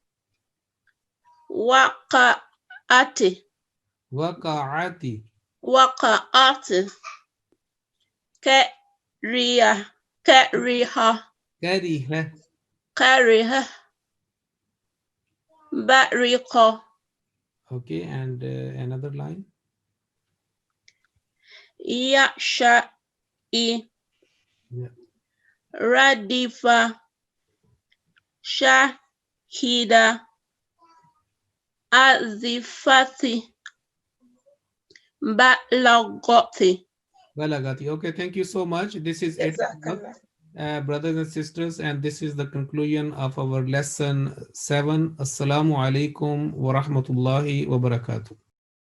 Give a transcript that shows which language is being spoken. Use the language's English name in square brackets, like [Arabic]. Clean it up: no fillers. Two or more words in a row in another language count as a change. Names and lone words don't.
[Arabic] Waqa'ati. Waqa'ati. Waqa'ati. Kariha. Kariha. Kariha. Bariqa. [English] Okay, and another line. [Arabic] Yasha'i. [English] Yeah. [Arabic] Radifa. Shahida. azifati balagati. Balagati. [English] Okay, thank you so much. This is it, brothers and sisters, and this is the conclusion of our lesson 7. [Arabic] Assalamu alaikum wa rahmatullahi wa barakatuh.